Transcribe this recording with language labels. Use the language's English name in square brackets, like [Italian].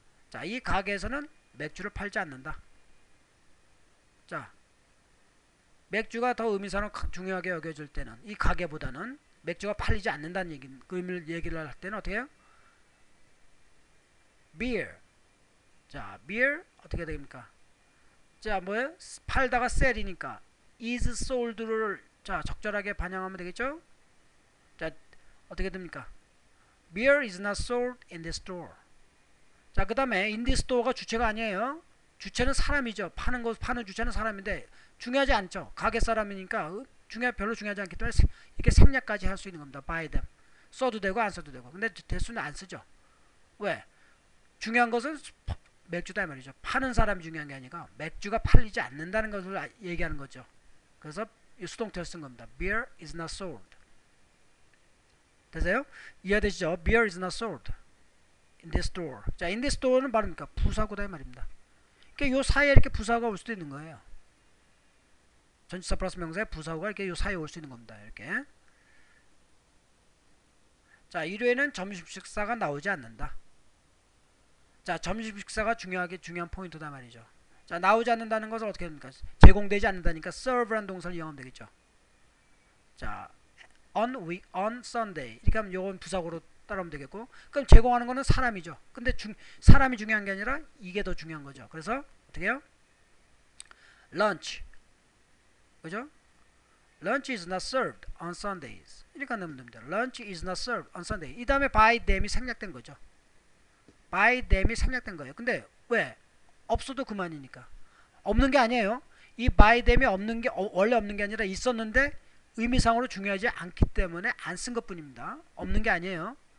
[Korean] 자, 이 가게에서는 맥주를 팔지 않는다. 자, 맥주가 더 의미상으로 중요하게 여겨질 때는 이 가게보다는 맥주가 팔리지 않는다는 얘기를 할 때는 어떻게 해요? [English] beer. [Korean] 자, beer 어떻게 됩니까? 자, 뭐예요? 팔다가 sell이니까 is sold를 자, 적절하게 반영하면 되겠죠? 자, 어떻게 됩니까? [English] Beer is not sold in the store. [Korean] 자, 그 다음에 in the store가 주체가 아니에요. 주체는 사람이죠. 파는 주체는 사람인데 중요하지 않죠. 가게 사람이니까 별로 중요하지 않기 때문에 이렇게 생략까지 할 수 있는 겁니다. [English] buy them. [Korean] 써도 되고 안 써도 되고. 근데 대수는 안 쓰죠. 왜? 중요한 것은 맥주다 말이죠. 파는 사람이 중요한 게 아니라 맥주가 팔리지 않는다는 것을 얘기하는 거죠. 그래서 이 수동태를 쓴 겁니다. [English] Beer is not sold. [Korean] 되세요? 이해되시죠? [English] Beer is not sold in the store. [Korean] 자, in the store는 말입니까? 부사구다 이 말입니다. 그러니까 요 사이에 이렇게 부사가 올 수도 있는 거예요. 전치사 플러스 명사에 부사구가 이렇게 요 사이에 올 수 있는 겁니다. 이렇게. 자, 일요일에는 점심 식사가 나오지 않는다. 자, 점심 식사가 중요한 포인트다 말이죠. 자, 나오지 않는다는 것은 어떻게 됩니까? 제공되지 않는다니까 serve라는 동사를 이용하면 되겠죠. 자, on Sunday 이렇게 하면 요건 부사구로 따라오면 되겠고, 그럼 제공하는 거는 사람이죠. 근데 사람이 중요한 게 아니라 이게 더 중요한 거죠. 그래서 어떻게 해요? lunch, 그죠? [English] lunch is not served on Sundays 이렇게 넣으면 됩니다. lunch is not served on Sunday. [Korean] 이 다음에 by them이 생략된 거죠. by them이 생략된 거예요. 근데 왜? 없어도 그만이니까. 없는 게 아니에요. 이 by them이 원래 없는 게 아니라 있었는데 의미상으로 중요하지 않기 때문에 안 쓴 것 뿐입니다. 없는 게 아니에요.